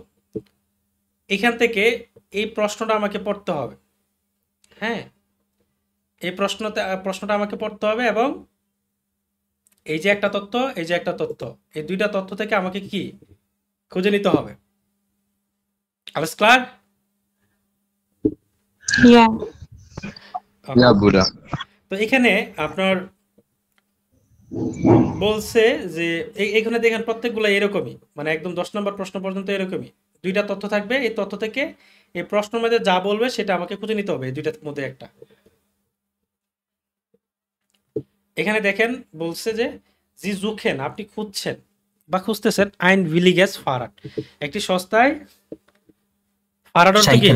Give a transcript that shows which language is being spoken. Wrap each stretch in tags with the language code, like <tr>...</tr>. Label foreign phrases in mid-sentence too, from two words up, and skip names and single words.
<bn>এখান থেকে এই প্রশ্নটা আমাকে পড়তে হবে। হ্যাঁ, এই প্রশ্নটা আমাকে পড়তে হবে, এবং এই যে একটা তথ্য, এই যে একটা তথ্য, এই দুইটা তথ্য থেকে আমাকে কি খুঁজে নিতে হবে।</bn> <de>Alles klar?</de> <en>Yeah.</en> <de>Ja, Bruder.</de> <bn>তো এখানে আপনার বলছে যে এখানে দেখেন প্রত্যেকগুলো এরকমই, মানে একদম 10 নম্বর প্রশ্ন পর্যন্ত এরকমই। দুইটা তথ্য থাকবে, এই তথ্য থেকে এই প্রশ্নের মধ্যে যা বলবে সেটা আমাকে খুঁজে নিতে হবে, এই দুইটার মধ্যে একটা। এখানে দেখেন বলছে যে</bn> <de>Sie suchen,</de> <bn>আপনি খুঁজছেন বা খুঁজতেছেন</bn> <de>ein billiges Fahrrad,</de> <bn>একটি সস্তায়, ফারাট অর্থ কি?</bn>